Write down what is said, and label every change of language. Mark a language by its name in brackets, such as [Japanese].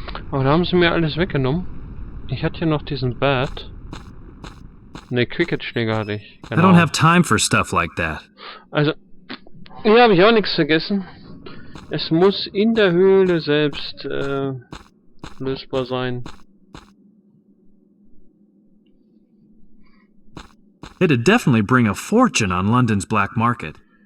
[German] Aber da haben sie mir alles weggenommen. Ich hatte hier noch diesen Bat. Ne, Cricket-Schläger hatte ich. [English] I don't have time for stuff like that. [German] Also, hier habe ich auch nichts vergessen. Es muss in der Höhle selbst lösbar sein. [English] It'd definitely bring a fortune on London's black market.